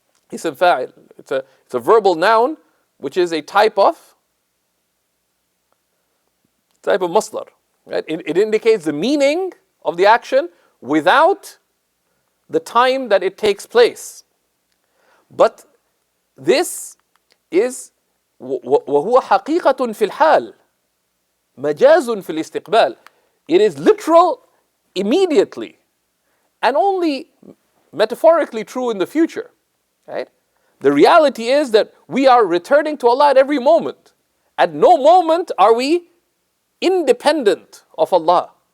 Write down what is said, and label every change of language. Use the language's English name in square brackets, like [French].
[English] Ism fa'il. It's a verbal noun, which is a type of masdar. Right? It indicates the meaning of the action without the time that it takes place. But this is [Arabic] وهو حقيقة في الحال مجاز في الاستقبال. [English] It is literal immediately and only metaphorically true in the future. Right? The reality is that we are returning to Allah at every moment. At no moment are we independent of Allah.